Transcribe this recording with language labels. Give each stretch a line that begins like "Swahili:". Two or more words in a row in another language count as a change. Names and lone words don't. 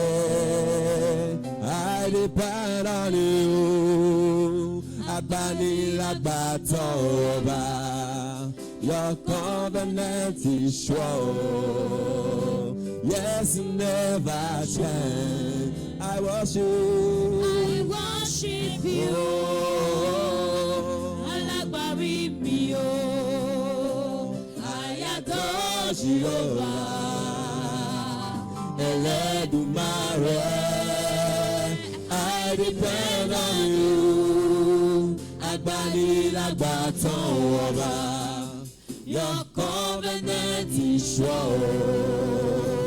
English: I depend on you,
Yoruba: Abani Lagbatoba.
English: Your covenant is sure. Yes, you never change. I worship you.
Yoruba: Alagbari mi o.
English: I adore Jehovah.
Yoruba: Eledumare.
English: I depend on you.
Yoruba: Agbani lagbaton oba.
English: Your covenant is sure.